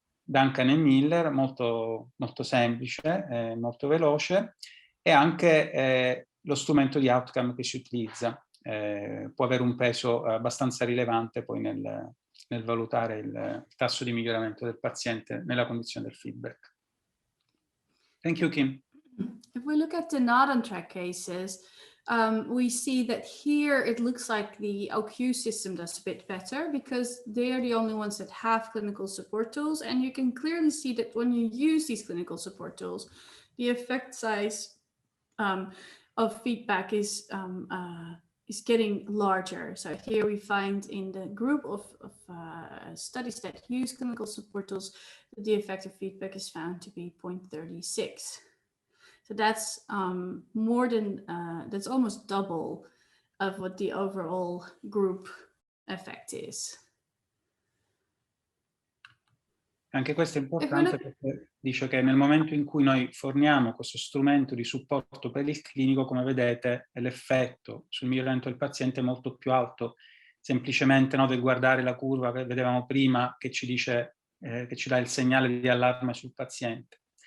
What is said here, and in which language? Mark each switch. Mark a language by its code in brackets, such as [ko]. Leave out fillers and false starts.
[it] Duncan e Miller, molto, molto semplice, molto veloce, e anche lo strumento di outcome che si utilizza può avere un peso abbastanza rilevante poi nel valutare il tasso di miglioramento del paziente nella condizione del feedback. [en] Thank you, Kim. If we look at the not on track cases, we see that here it looks like the OQ system does a bit better, because they're the only ones that have clinical support tools. And you can clearly see that when you use these clinical support tools, the effect size of feedback is getting larger. So here we find in the group of studies that use clinical support tools, the effective feedback is found to be 0.36. So that's more than, that's almost double of what the overall group effect is. [it] Anche questo è importante perché dice che nel momento in cui noi forniamo questo strumento di supporto per il clinico, come vedete, l'effetto sul miglioramento del paziente è molto più alto, semplicemente del guardare la curva che vedevamo prima che ci dice, che ci dà il segnale di allarme sul paziente.